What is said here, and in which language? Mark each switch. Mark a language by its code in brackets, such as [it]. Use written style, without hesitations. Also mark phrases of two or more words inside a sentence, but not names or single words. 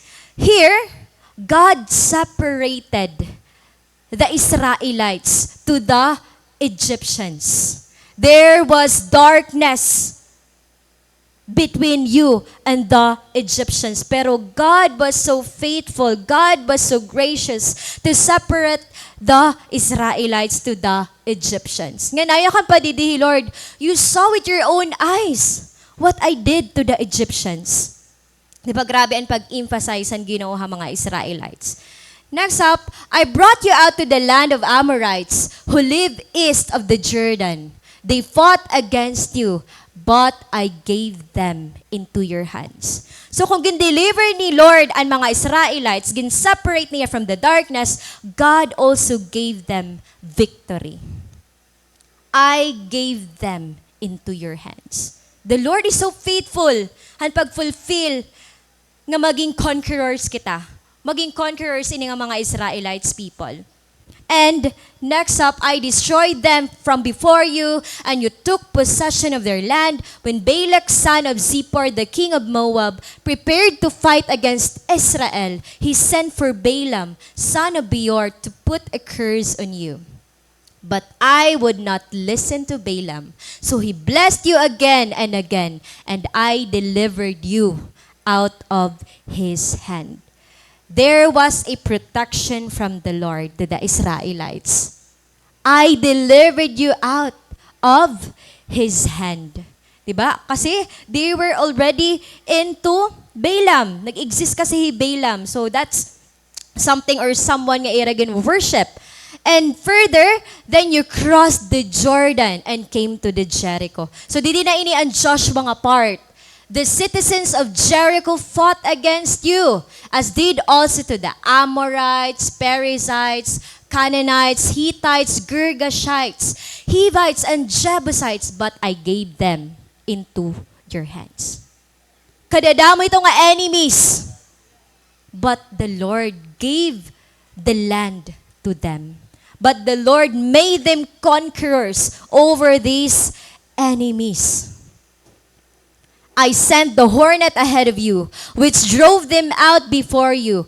[en] Here, God separated the Israelites to the Egyptians. There was darkness between you and the Egyptians. Pero God was so faithful, God was so gracious to separate the Israelites to the Egyptians. [war] Nga nayakan pa didi, [en] Lord, you saw with your own eyes what I did to the Egyptians. [war] Di ba grabe ang pag-emphasize ang Ginoo ha mga Israelites. [en] Next up, I brought you out to the land of Amorites who live east of the Jordan. They fought against you, but I gave them into your hands. [war] So kung gin-deliver ni Lord ang mga Israelites, gin-separate niya [en] from the darkness, God also gave them victory. I gave them into your hands. The Lord is so faithful and [war] pag-fulfill nga maging conquerors kita. Maging conquerors ini nga mga Israelites people. [en] And next up, I destroyed them from before you, and you took possession of their land when Balak, son of Zippor, the king of Moab, prepared to fight against Israel. He sent for Balaam, son of Beor, to put a curse on you. But I would not listen to Balaam. So he blessed you again, and I delivered you out of his hand. There was a protection from the Lord to the Israelites. I delivered you out of his hand. Diba? Kasi they were already into Balaam. [war] Nag-exist kasi Balaam. [en] So that's something or someone [war] nga iragin [en] worship. And further, then you crossed the Jordan and came to the Jericho. [war] So di na ini ang Joshua nga part. [en] The citizens of Jericho fought against you, as did also to the Amorites, Perizzites, Canaanites, Hittites, Girgashites, Hivites, and Jebusites, but I gave them into your hands. [war] Kadadamo ito nga enemies, [en] but the Lord gave the land to them. But the Lord made them conquerors over these enemies. I sent the hornet ahead of you, which drove them out before you.